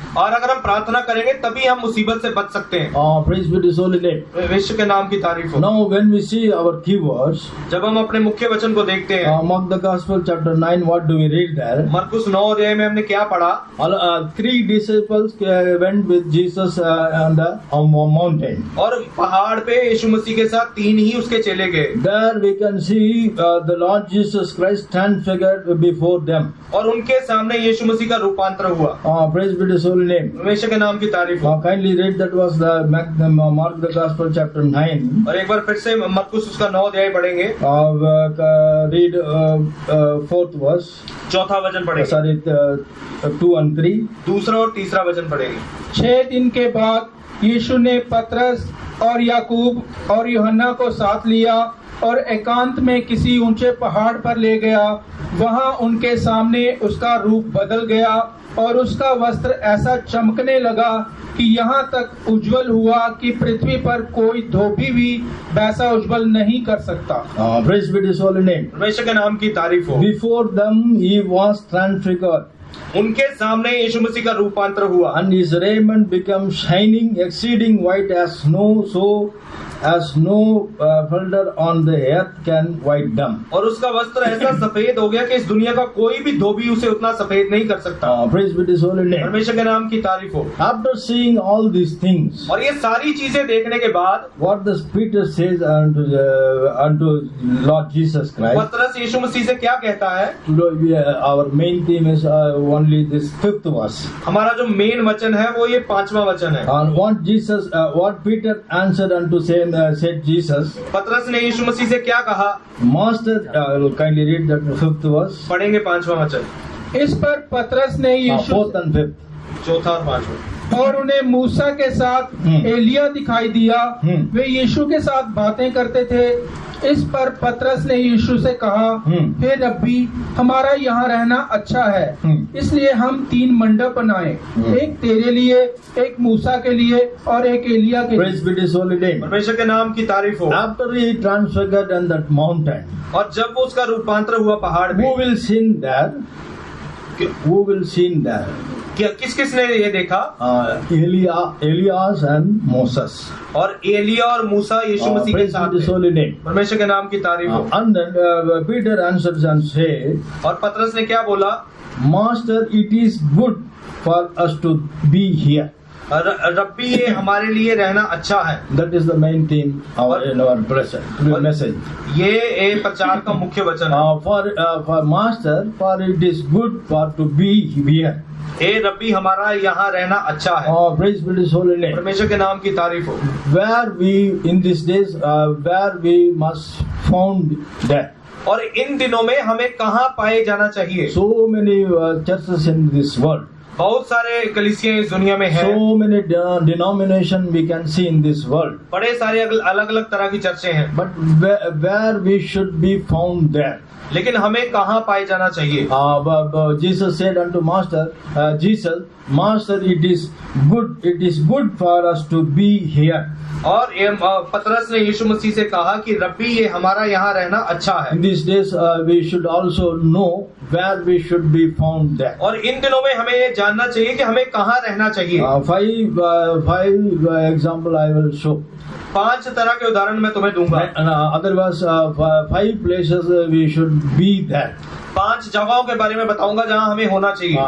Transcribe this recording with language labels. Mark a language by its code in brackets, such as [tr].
[hi] और अगर हम प्रार्थना करेंगे तभी हम मुसीबत से बच सकते हैं। [en] Praise be to His holy name. [hi] विश्व के नाम की तारीफ हो। [en] Now, when we see our keywords, [hi] जब हम अपने मुख्य वचन को देखते हैं, [en] Mark the Gospel chapter 9, what do we read there? [hi] मरकुस 9 अध्याय में हमने क्या पढ़ा? [en] 3 disciples went with Jesus on the mountain. [hi] और पहाड़ पे यीशु मसीह के साथ 3 ही उसके चेले गए। [en] There we can see the Lord Jesus Christ transfigured before them. [hi] और उनके सामने यीशु मसीह का रूपांतर हुआ। [en] Praise be to His holy name. [hi] परमेश्वर के नाम की तारीफ हो। [en] Kindly read that was the Mark the Gospel chapter 9. [hi] और एक बार फिर से मरकुस उसका 9 अध्याय पढ़ेंगे। [en] Read 4th verse. [hi] चौथा वचन पढ़ेंगे। [en] Sorry, 2 and 3. [hi] दूसरा और तीसरा वचन पढ़ेंगे। 6 दिन के बाद यीशु ने पतरस और याकूब और यूहन्ना को साथ लिया और एकांत में किसी ऊंचे पहाड़ पर ले गया। वहां उनके सामने उसका रूप बदल गया और उसका वस्त्र ऐसा चमकने लगा कि यहाँ तक उज्जवल हुआ कि पृथ्वी पर कोई धोबी भी वैसा उज्जवल नहीं कर सकता। [en] Praise be to His holy name. [hi] परमेश्वर के नाम की तारीफ हो। [en] Before them He was transfigured, [hi] उनके सामने यीशु मसीह का रूपांतर हुआ [en] and His raiment became shining, exceeding white as snow, so as no folder on the earth can white them. [hi] और उसका वस्त्र ऐसा सफेद हो गया कि इस दुनिया का कोई भी धोबी उसे उतना सफेद नहीं कर सकता। [en] Praise be to His holy name. [hi] परमेश्वर के नाम की तारीफ हो। [en] After seeing all these things, [hi] और ये सारी चीजें देखने के बाद [en] what does Peter says unto Lord Jesus Christ? [hi] पतरस यीशु मसीह से क्या कहता है? [en] Our main theme is only this 5th verse. [hi] हमारा जो मेन वचन है वो ये 5वां वचन है। [en] And what Peter answered unto said Jesus. [hi] पतरस ने यीशु मसीह से क्या कहा? [en] Master, kindly read that 5th verse. [hi] पढ़ेंगे 5वां वचन। इस पर पतरस ने यीशु [en] 4th and 5th. [hi] चौथा और 5वां। और उन्हें मूसा के साथ एलिया दिखाई दिया। वे यीशु के साथ बातें करते थे। इस पर पतरस ने यीशु से कहा, हे रब्बी, हमारा यहाँ रहना अच्छा है, इसलिए हम 3 मंडप बनाए, एक तेरे लिए, एक मूसा के लिए और एक एलिया के लिए। [en] Praise be to His holy name. [hi] परमेश्वर के नाम की तारीफ हो। [en] After He transfigured on that mountain, [hi] और जब वो उसका रूपांतर हुआ पहाड़ में, [en] who will sin there? Who will sin there? [hi] क्या किस किसने ये देखा? [en] Elias and Moses. [hi] और एलिया और मूसा यीशु मसीह के [en] Praise [hi] साथ [en] be to His [hi] थे। [en] holy name. [hi] परमेश्वर के नाम की तारीफ हो। [en] And then Peter answers and said, [hi] और पतरस ने क्या बोला? [en] Master, it is good for us to be here. [hi] रब्बी, ये हमारे लिए रहना अच्छा है। [en] That is the main theme in our message. [hi] ये प्रचार का मुख्य वचन है। [en] For Master, for it is good for to be here. [hi] हे रब्बी, हमारा यहाँ रहना अच्छा है। [en] Praise be to His holy name. [hi] परमेश्वर के नाम की तारीफ हो। [en] Where we in these days, where we must found that. [hi] और इन दिनों में हमें कहाँ पाए जाना चाहिए? [en] So many churches in this world. [hi] बहुत सारे कलीसियां इस दुनिया में हैं। [en] So many denomination we can see in this world. [hi] बड़े सारे अलग अलग तरह की चर्चें हैं। [en] But where we should be found there. [hi] लेकिन हमें कहाँ पाए जाना चाहिए? [en] Jesus said unto Master, Master, it is good for us to be here. [hi] और पतरस ने यीशु मसीह से कहा कि रब्बी, ये हमारा यहाँ रहना अच्छा है। [en] In these days, we should also know where we should be found there. [hi] और इन दिनों में हमें ये जानना चाहिए कि हमें कहाँ रहना चाहिए। [en] 5 example I will show. [hi] 5 तरह के उदाहरण मैं तुम्हें दूंगा। [en] Otherwise, 5 places we should be there. [hi] 5 जगहों के बारे में बताऊंगा जहाँ हमें होना चाहिए।